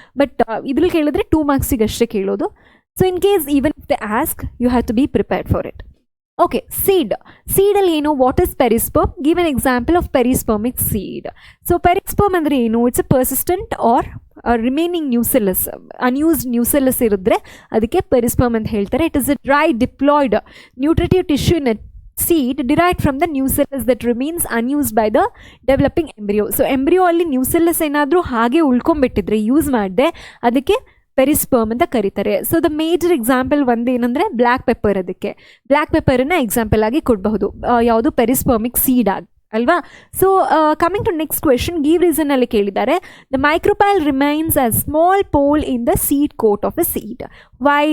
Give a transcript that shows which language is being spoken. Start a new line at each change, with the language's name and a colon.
Kannada: But ಇದ್ರಲ್ಲಿ ಕೇಳಿದ್ರೆ 2 ಮಾರ್ಕ್ಸಿಗೆ ಅಷ್ಟೇ ಕೇಳೋದು.
English: So in case even if they ask, you have to be prepared for it. Okay, ಸೀಡಲ್ಲಿ ಏನು, what is perisperm? Give an example of perispermic seed.
Kannada: So ಪೆರಿಸ್ಪರ್ಮ್ ಅಂದರೆ ಏನು,
English: it's a persistent or remaining nucellus,
Kannada: unused ನ್ಯೂಸೆಲ್ಲಸ್ ಇರಿದ್ರೆ ಅದಕ್ಕೆ ಪೆರಿಸ್ಪರ್ಮ್ ಅಂತ ಹೇಳ್ತಾರೆ.
English: It is a dry diploid nutritive tissue in seed derived from the nucellus that remains unused by the developing embryo.
Kannada: So embryo ಅಲ್ಲಿ ನ್ಯೂಸೆಲ್ಲಸ್ ಏನಾದರೂ ಹಾಗೆ ಉಳ್ಕೊಂಡ್ಬಿಟ್ಟಿದ್ರೆ, use ಮಾಡಿದೆ, ಅದಕ್ಕೆ ಪೆರಿಸ್ಪರ್ಮ್ ಅಂತ ಕರೀತಾರೆ. So the major example ಒಂದೇನೆಂದರೆ black pepper. ಅದಕ್ಕೆ ಬ್ಲ್ಯಾಕ್ ಪೆಪ್ಪರನ್ನು ಎಕ್ಸಾಂಪಲ್ ಆಗಿ ಕೊಡಬಹುದು, ಯಾವುದು ಪೆರಿಸ್ಪರ್ಮಿಕ್ ಸೀಡ್ ಆಗಿ ಅಲ್ವಾ.
English: so coming to next question,
Kannada: give reason ಅಲ್ಲಿ ಕೇಳಿದ್ದಾರೆ.
English: The micropyle remains a small pole in the seed coat of a seed. Why?